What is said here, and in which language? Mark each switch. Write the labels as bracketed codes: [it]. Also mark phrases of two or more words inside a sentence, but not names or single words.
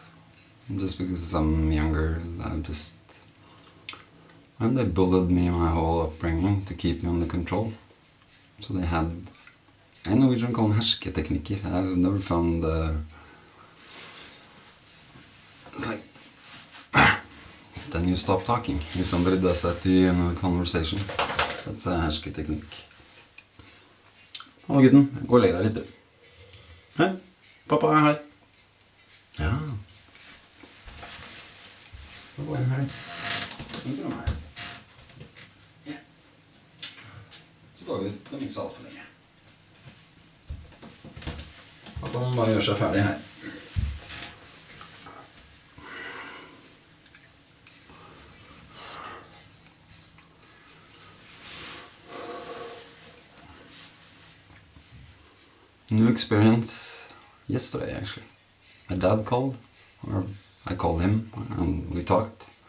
[en] Just because I'm younger, and they bullied me my whole upbringing to keep me under control. So they had... In Norwegian call them hersketeknikker. I've never found... It's like... Then you stop talking. If somebody does that to you in a conversation. That's a hersketeknikk. [no] Hallo gutten, gå og legg deg litt du. Hei, pappa er her. Ja. Gå inn her. Ikke noe her. Ja. Så går vi ut om ikke så alt for lenge. Pappa må bare gjøre seg ferdig her. [en] New experience yesterday, actually. My dad called, or I called him, and we talked.